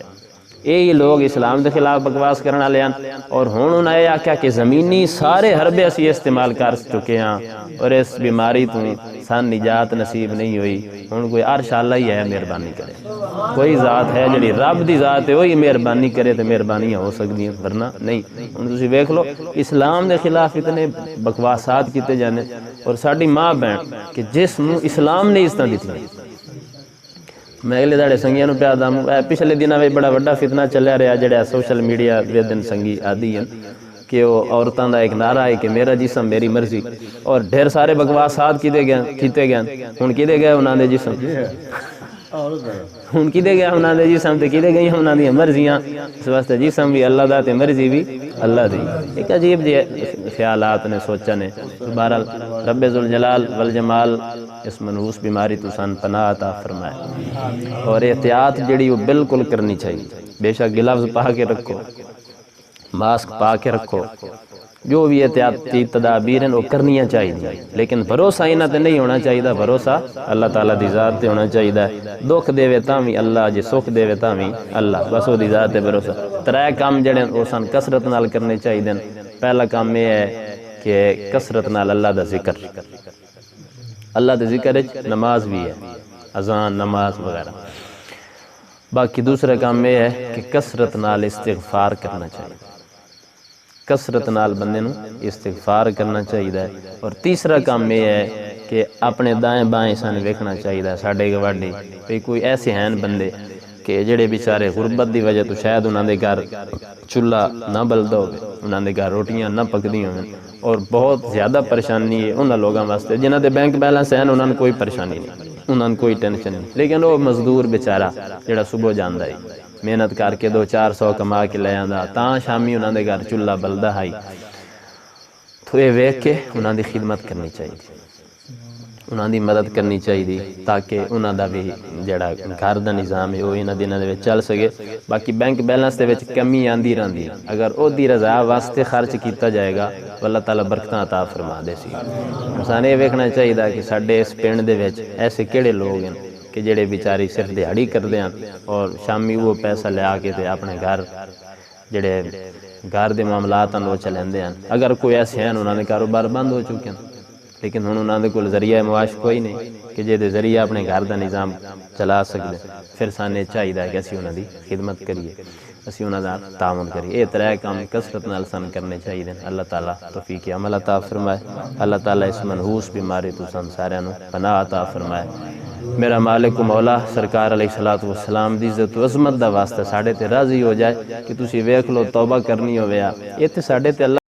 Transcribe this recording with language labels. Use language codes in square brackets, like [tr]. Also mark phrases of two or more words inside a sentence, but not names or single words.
[pa] یہی لوگ اسلام دے خلاف بکواس کرنا لے آن، اور ہن انہوں نے آکھیا کہ زمینی سارے حربے اسی استعمال کر چکے ہیں اور اس بیماری تو سان نجات نصیب نہیں ہوئی۔ ہن کوئی عرش اللہ ہی ہے مہربانی کرے، کوئی ذات ہے جڑی رب دی ذات ہے وہی مہربانی کرے تو مہربانیاں ہو سکتی ہیں، ورنہ نہیں۔ ہن تسی ویکھ لو اسلام دے خلاف اتنے بکواسات کیتے جانے، اور ساڈی ماں بہن کہ جس نو اسلام نے عزتاں دتیاں۔ میں اگلے دہڑے سنگیاں نو پیا دم پچھلے دنوں میں بڑا وڈا فتنہ چلیا رہا جڑا [en] social media [pa] ویدن سنگی آدھی ہیں کہ وہ عورتوں دا ایک نعرہ ہے کہ [ur] میرا جسم میری مرضی، [pa] اور ڈھیر سارے بکواسات کیتے گئے ہن کیتے گئے انہاں دے جسم، ہن کیتے گئے انہاں دے جسم تے کیتے گئی انہاں دی مرضیاں۔ اس واسطے جسم بھی اللہ دا تے مرضی بھی اللہ دی۔ ایک عجیب جے خیالات نے سوچا نے۔ بہرحال رب ذوالجلال والجمال اس منحوس بیماری تو سن پناہ عطا فرمائے، اور احتیاط جڑی وہ بالکل کرنی چاہیے۔ بے شک گلوز پا کے رکھو، ماسک پا کے رکھو، جو بھی احتیاطی تدابیر ہیں وہ کرنیاں چاہیے، لیکن بھروسہ انہاں تے نہیں ہونا چاہیے، بھروسہ اللہ تعالیٰ دی ذات تے ہونا چاہیے۔ دکھ دے تاں بھی اللہ، جے سکھ دے تاں بھی اللہ، بس وہ دی ذات تے بھروسہ۔ ترے کام جڑے وہ سن کثرت نال کرنے چاہیے۔ پہلا کام یہ ہے کہ کثرت نال اللہ دا ذکر، اللہ دے ذکر نماز بھی ہے، اذان نماز وغیرہ۔ باقی دوسرا کام یہ ہے کہ کثرت نال استغفار کرنا چاہیے، کثرت نال بندے نو استغفار کرنا چاہیے۔ اور تیسرا کام یہ ہے کہ اپنے دائیں بائیں سان ویکھنا چاہیے، ساڈے گواڈی بھئی کوئی ایسے ہیں بندے کہ جڑے بیچارے غربت دی وجہ تو شاید انہاں دے گھر چولہا نہ بلدا ہوے، انہاں دے گھر روٹیاں نہ پکدی ہوئیں، اور بہت زیادہ پریشانی ہے انہاں لوگاں واسطے جنہاں دے [en] bank balance [pa] ہیں، انہاں کوئی پریشانی نہیں، انہاں کوئی ٹینشن نہیں، لیکن وہ مزدور بیچارہ جڑا صبح جاندا ہے محنت کر کے 200-400 کما کے لے آندا تاں شامی انہاں دے گھر چولہا بلدا ہے، تو یہ ویکھ کے انہاں دی خدمت کرنی چاہیے، انہاں دی مدد کرنی چاہیے، تاکہ انہاں دا بھی جڑا گھر دا نظام ہے وہ انہاں دناں دے وچ چل سکے۔ باقی [en] bank balance [pa] دے وچ کمی آندی رہندی ہے، اگر او دی رضا واسطے خرچ کیتا جائے گا اللہ تعالیٰ برکتاں عطا فرما دے سی۔ انسان یہ ویکھنا چاہیے کہ ساڈے اس پنڈ دے وچ ایسے کیڑے لوگ ہیں کہ جڑے بیچاری صرف دیہڑی کردے ہیں اور شامی وہ پیسہ لے آ کے تے اپنے گھر جڑے گھر دے معاملات ہیں وہ چلیندے ہیں۔ اگر کوئی ایسے ہیں انہاں دے کاروبار بند ہو چکے ہیں، لیکن ہن انہاں دے کول ذریعہ معاش کوئی نہیں کہ جے دے ذریعہ اپنے گھر دا نظام چلا سکدے، پھر سانے چاہیے کہ اسی انہاں دی خدمت کریے، اسی انہاں دا تعاون کریے۔ یہ ترے کام کثرت نال سن کرنے چاہیے۔ اللہ تعالیٰ توفیق عمل عطا فرمائے، اللہ تعالیٰ اس منحوس بیماری تو سن سارے نو پناہ عطا فرمائے۔ میرا مالک و مولا سرکار [ar] علیہ الصلوۃ والسلام [pa] دی عزت و عظمت دا واسطہ ساڈے تے راضی ہو جائے کہ تسی ویکھ لو توبہ کرنی ہویا یہ تے ساڈے تے اللہ